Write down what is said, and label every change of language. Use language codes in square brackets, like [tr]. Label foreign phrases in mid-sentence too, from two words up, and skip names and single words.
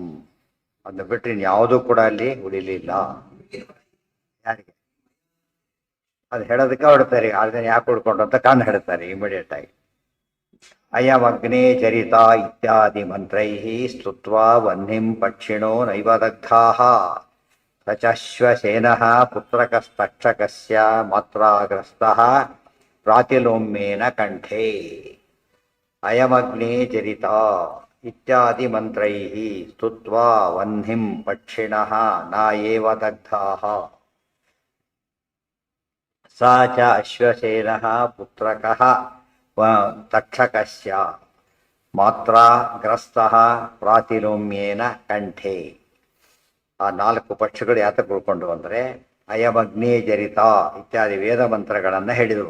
[kn] ಅದನ್ನು ಬಿಟ್ಟರೆ ಇನ್ಯಾವುದೂ ಕೂಡ ಅಲ್ಲಿ ಉಳಿಲಿಲ್ಲ. ಯಾರಿಗೆ ಅದು ಹೇಳೋದಕ್ಕೆ ಹೊಡ್ತಾರೆ, 6 ಜನ ಯಾಕೆ ಉಳ್ಕೊಂಡು ಅಂತ ಕಾರಣ ಹೇಳ್ತಾರೆ ಇಮಿಡಿಯೇಟ್ ಆಗಿ. [sa] ಅಯಮಗ್ನೇ ಚರಿತ ಇತ್ಯಾದಿ ಮಂತ್ರೈ ಸ್ತುತ್ವಾ ವಹ್ನಿಂ ಪಕ್ಷಿಣೋ ನೈವ ದಗ್ಧಾಃ ಸಚಾಶ್ವಸೇನಃ ಪುತ್ರಕಸ್ತಕ್ಷಕಸ್ಯ ಮಾತ್ರಾಗ್ರಸ್ತಃ ಪ್ರಾತಿಲೋಮ್ಯೇನ ಕಂಠೇ. ಅಯಮಗ್ನೇ ಚರಿತ ಇತ್ಯಾದಿ ಮಂತ್ರೈ ಸ್ತುತ್ವಾ ವಹ್ನಿಂ ಪಕ್ಷಿಣಃ ನ ಏವ ದಗ್ಧಾಃ ಸ ಚ ಅಶ್ವಸೇನಃ ಪುತ್ರಕಃ ತಕ್ಷಕಸ್ಯ ಮಾತ್ರಾಗ್ರಸ್ತಃ ಪ್ರಾತಿಲೋಮ್ಯೇನ ಕಂಠೇ. [kn] ಆ 4 ಪಕ್ಷಿಗಳು ಯಾತಕ್ಕೆ ಉಳ್ಕೊಂಡು ಅಂದರೆ [sa] ಅಯಮಗ್ನೇ ಜರಿತ ಇತ್ಯಾದಿ [kn] ವೇದ ಮಂತ್ರಗಳನ್ನು ಹೇಳಿದರು.